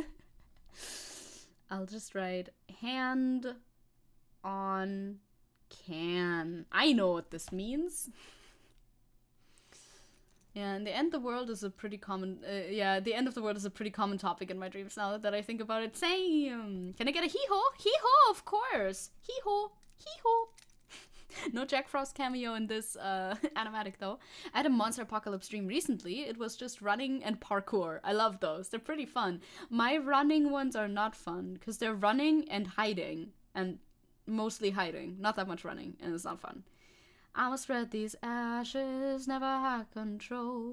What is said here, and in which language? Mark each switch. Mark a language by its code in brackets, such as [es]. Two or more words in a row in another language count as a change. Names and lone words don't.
[en] I'll just write hand on can. I know what this means. Yeah, and the end of the world is a pretty common. The end of the world is a pretty common topic in my dreams now that I think about it. Same. Can I get a hee-ho? Hee-ho, of course. Hee-ho. Hee-ho. No Jack Frost cameo in this animatic though. I had a Monster Apocalypse stream recently. It was just running and parkour. I love those. They're pretty fun. My running ones are not fun because they're running and hiding, and mostly hiding. Not that much running, and it's not fun. I will spread these ashes, never had control.